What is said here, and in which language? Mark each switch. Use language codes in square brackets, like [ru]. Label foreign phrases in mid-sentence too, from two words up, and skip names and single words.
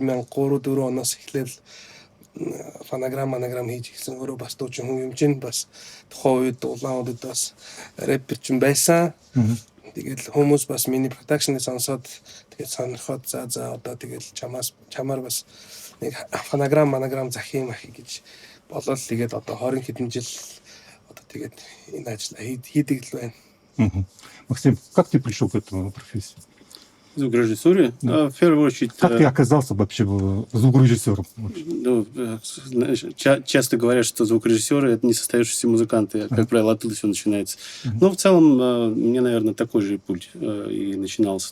[mn] Тэгэл 2003-4 оноос эхлээл фонограмм хийж гисэн өөрөө бас дуучин хүн юм чинь бас тухайн үед улаан удад бас рэпер ч байсан. Тэгэл хүмүүс бас миний продакшныг сонсоод тэгээд сонирхоод за одоо тэгэл чамаар бас нэг фонограмм захих юм ахи гэж болол тэгээд одоо 20 хэдэн жил одоо тэгээд энэ ажил хийдэг л байна. [ru] Максим, как ты пришел к этому профессии? Звукорежиссуре? В первую очередь... Как ты оказался вообще звукорежиссером? Ну, часто говорят, что звукорежиссеры — это не состоявшиеся музыканты. Как правило, оттуда все начинается. Но в целом, мне, наверное, такой же путь и начинался.